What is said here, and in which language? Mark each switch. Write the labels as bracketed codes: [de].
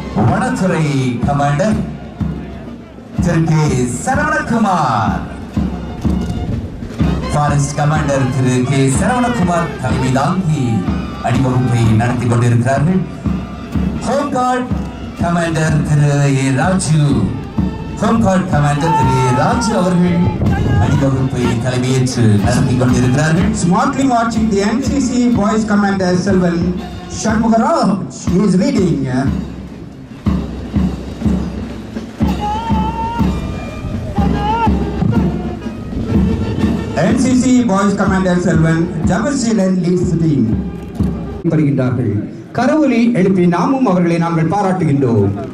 [ta] வனத்துறை கமாண்டர் திரு K Saravanakumar, forest commander திரு K Saravanakumar தலைமை தாங்கி அணிவகுப்பை நடத்தி கொண்டிருக்கிறார்கள். ஹோம் கார்டு கமாண்டர் திரு ஏ ராஜு, ஹோம் கார்டு கமாண்டர் திரு ஏ ராஜு அவர்கள் அணிவகுப்பை தலைமையேற்று நடத்தி கொண்டிருக்கிறார்கள். [en] Smartly marching the NCC Boys Commander Selvan Shanmugaraj. He is leading. NCC Boys Commander Selvan Javaseelan leads the team. [ta] வருகின்றார்கள். கரவொலி எழுப்பி நாமும் அவர்களை நாங்கள் பாராட்டுகின்றோம்.